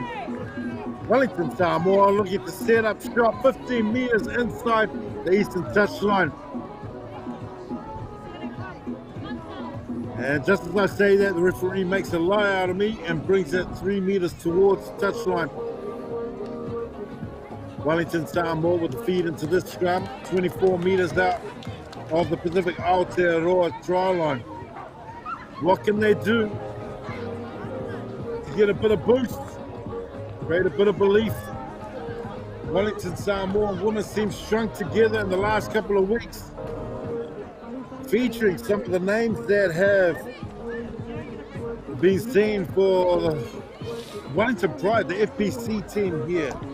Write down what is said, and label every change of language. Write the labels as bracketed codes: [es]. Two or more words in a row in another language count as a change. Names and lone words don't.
[en] Wellington Samoa looking to set up shop 15 meters inside the eastern touchline. And just as I say that, the referee makes a lie out of me and brings it 3 meters towards the touchline. Wellington Samoa with the feed into this scrum, 24 meters out of the Pacific Aotearoa try line. What can they do to get a bit of boost, create a bit of belief? Wellington Samoa women seem strung together in the last couple of weeks, featuring some of the names that have been seen for the Wellington Pride, the FPC team here.